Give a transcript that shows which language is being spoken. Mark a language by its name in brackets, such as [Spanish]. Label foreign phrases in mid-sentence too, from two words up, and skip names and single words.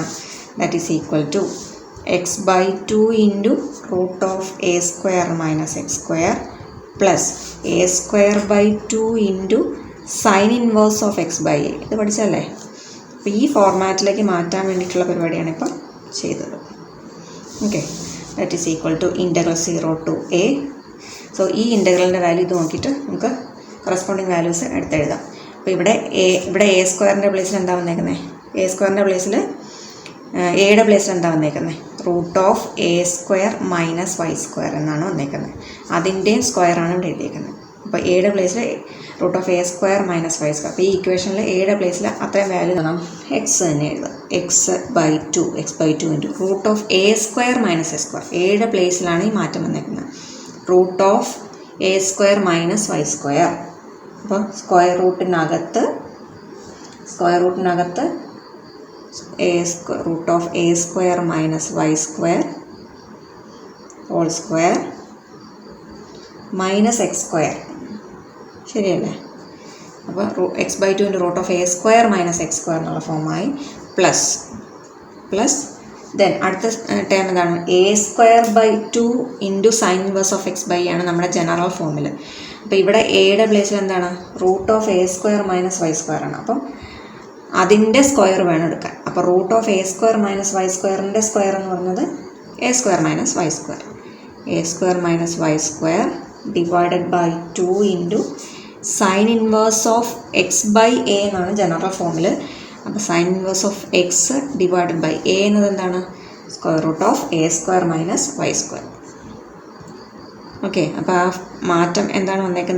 [English] that is equal to x/2 × √a² - x² പ്ലസ് a²/2 × sin inverse of x/a. [Malayalam] ഇത് പഠിച്ചല്ലേ? അപ്പോൾ ഈ ഫോർമാറ്റിലേക്ക് മാറ്റാൻ വേണ്ടിയിട്ടുള്ള പരിപാടിയാണ് ഇപ്പോൾ ചെയ്തത്. ഓക്കെ, [English] that is equal to integral 0 to a. [Malayalam] സോ ഈ ഇൻ്റഗ്രലിൻ്റെ വാല്യൂ ഇത് നോക്കിയിട്ട് നമുക്ക് [English] corresponding values [Malayalam] എടുത്തെഴുതാം. അപ്പോൾ ഇവിടെ a² പ്ലേസിൽ എന്താ വന്നേക്കുന്നത്? a² പ്ലേസിൽ എയുടെ പ്ലേസിൽ എന്താ വന്നേക്കുന്നത്? √a² - y² എന്നാണ് വന്നേക്കുന്നത്. അതിൻ്റെയും സ്ക്വയറാണ് ഇവിടെ എഴുതിയേക്കുന്നത്. അപ്പോൾ എയുടെ പ്ലേസിൽ √a² - y². അപ്പോൾ ഈ ഇക്വേഷനിൽ എയുടെ പ്ലേസിൽ അത്രയും വാല്യൂ തന്നാൽ എക്സ് തന്നെ എഴുതാം. [English] x/2 × √a² - y². [Malayalam] എയുടെ പ്ലേസിലാണ് ഈ മാറ്റം വന്നേക്കുന്നത്. [English] √a² - y². [Malayalam] അപ്പോൾ സ്ക്വയർ റൂട്ടിനകത്ത് √a² - y² [English] whole square minus x square. [Malayalam] ശരിയല്ലേ? അപ്പോൾ x/2 [English] into root of a square minus x square [Malayalam] എന്നുള്ള ഫോമായി [English] plus then [Malayalam] അടുത്ത ടേം എന്താണ്? a²/2 [English] into sine inverse of x by [Malayalam] ആണ് നമ്മുടെ ജനറൽ ഫോമിൽ. അപ്പോൾ ഇവിടെ എയുടെ പ്ലേസിൽ എന്താണ്? [English] root of a² minus y² [Malayalam] ആണ്. അപ്പം അതിൻ്റെ സ്ക്വയർ വേണം എടുക്കാൻ. അപ്പോൾ [English] root of a² minus y² [Malayalam] ൻ്റെ സ്ക്വയർ എന്ന് പറയുന്നത് [English] a² minus y². a² minus y² divided by 2 into sine inverse of x by a [Malayalam] എന്നാണ് ജനറൽ ഫോമിൽ. അപ്പോൾ [English] sine inverse of x divided by a [Malayalam] എന്നത് എന്താണ്? [English] square root of a² minus y². [Malayalam] ഓക്കെ, അപ്പോൾ ആ മാറ്റം എന്താണ് വന്നേക്കുന്നത്?